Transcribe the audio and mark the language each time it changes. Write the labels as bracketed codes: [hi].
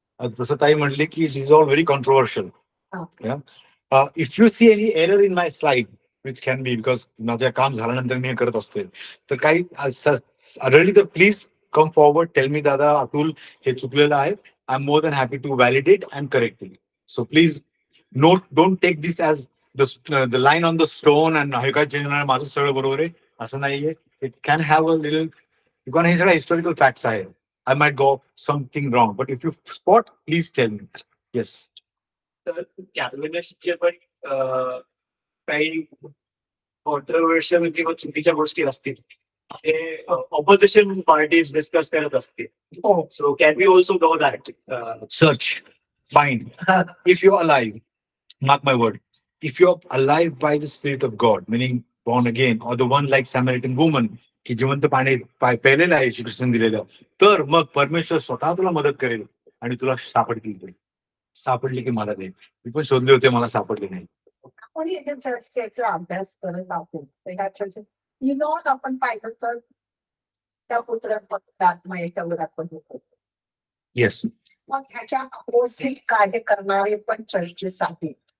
[mr] जसं ताई म्हटले की [en] Is all very controversial. If you see any error in my slide which can be because [mr] माझ्या काम झाल्यानंतर मी हे करत असते, तर काही रिअली तर [en] please come forward, tell me दादा अतुल [mr] हे चुकलेलं आहे. [en] I am more than happy to validate and correct it. So please don't take this as the line on the stone and [mr] हे काय चेंज होणार, माझं सगळं बरोबर आहे असं नाहीये. [en] it can have a little, because [mr] हे सगळं हिस्टॉरिकल फॅक्ट्स आहे. [en] I might go something wrong, but if you spot, please tell me. Yes. [mr] तर कॅल्विनिस्टचे पण काही कॉन्ट्रोवर्शियल किंवा चुकीच्या गोष्टी असतील ते ऑपोजिशन पार्टीज डिस्कस करत असतील. [en] So can be also go that Search, find. If you're alive, mark my word, if you're alive by the Spirit of God, meaning born again, or the one like Samaritan woman, [mr] की जिवंत पाणी प्यायलेलं आहे श्रीकृष्ण दिलेलं, तर मग परमेश्वर स्वतः तुला मदत करेल आणि तुला सापडतील. सापडली की मला दे. मी पण शोधले होते, मला सापडले नाही. आपण याच्या चर्चेचा अभ्यास करत आहोत. त्या चर्चेत आपण पाहिलं तर त्या पुत्र आत्मा याच्यावर आपण होतो. [en] Yes. [mr] मग ह्याच्या अपोजिट कार्य करणारे पण चर्चेस आहेत.